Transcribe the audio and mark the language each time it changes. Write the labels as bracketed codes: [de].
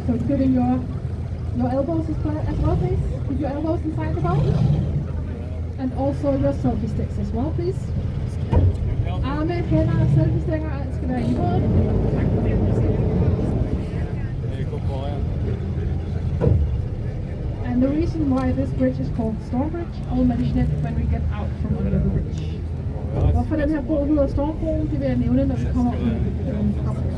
[en] So including your elbows as well, please. Keep your elbows inside the boat. And also your selfie sticks as well, please. [da] Arme, hænder og selfie-stænger skal være i båden. Tak for det. [en] And the reason why this bridge is called Storm Bridge, I'll mention it when we get out from under the bridge. [da] Hvorfor den her bro hedder Stormbroen, det vil jeg nævne, når vi kommer ud fra